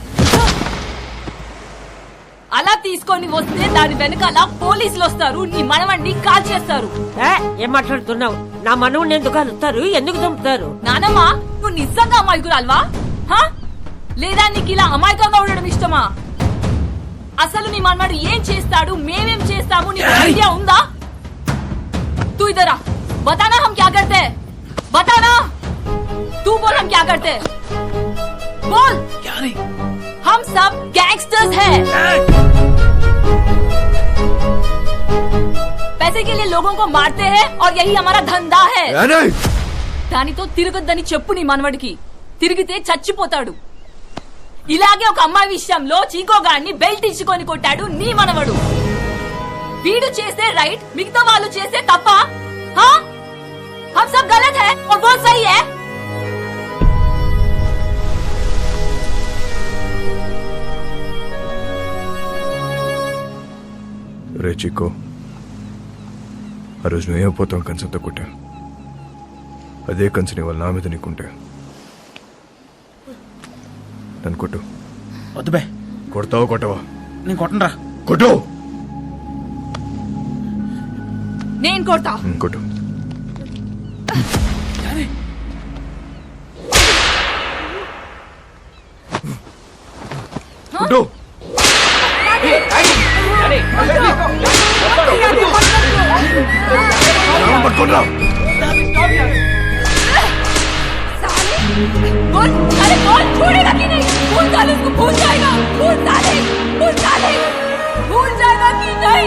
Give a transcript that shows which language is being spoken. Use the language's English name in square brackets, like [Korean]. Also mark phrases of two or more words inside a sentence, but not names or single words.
[Telugu] అలా తీసుకొని వస్తే దాని వెనకాల పోలీసులు వస్తారు, నీ మనవడిని కాల్ చేస్తారు. ఏం మాట్లాడుతున్నావు? నా మనవుని ఎందుకు కలుస్తారు? ఎందుకు చంపుతారు? నానమ్మా, నువ్వు నిజంగా అమాయకురాల్వా? లేదా నీకు ఇలా అమాయకంగా ఉండడం ఇష్టమా? అసలు నీ మనవాడు ఏం చేస్తాడు, మేమేం చేస్తాము, నీకు ఐడియా ఉందా? [Hindi] तू इधर आ, बताना हम क्या करते हैं, बताना. तू बोल हम क्या करते हैं, बोल. क्या नहीं, हम सब गैंगस्टर्स हैं. पैसे के लिए लोगों को मारते हैं और यही हमारा धंधा है. [Telugu] దానితో తిరగొద్దని చెప్పు నీ మనవడికి. తిరిగితే చచ్చిపోతాడు. ఇలాగే ఒక అమ్మాయి విషయంలో చీకోగాన్ని బెల్ట్ ఇచ్చుకొని కొట్టాడు నీ మనవడు. వీడు చేసే రైట్, మిగతా వాళ్ళు చేసే తప్ప? [Hindi] हम सब गलत है और वो सही है. [Telugu] రే చిక్కో, ఆ రోజు నువ్వేమైపోతావు కంచంతో కొట్టా. అదే కంచెని వాళ్ళ నా మీద నీకుంటే నన్ను కొట్టు. వద్దు బే. కొడతావా కొట్టవా? నేను కొట్టనరా. కొట్టు. నేను కొడతా. కొట్టు. కొట్టు. పట్టుకోండి. [Hindi] बोल, अरे बोल, छोड़ेगा कि नहीं? भूल साले उसको, भूल जाएगा. भूल साले, भूल साले, भूल जाएगा कि नहीं?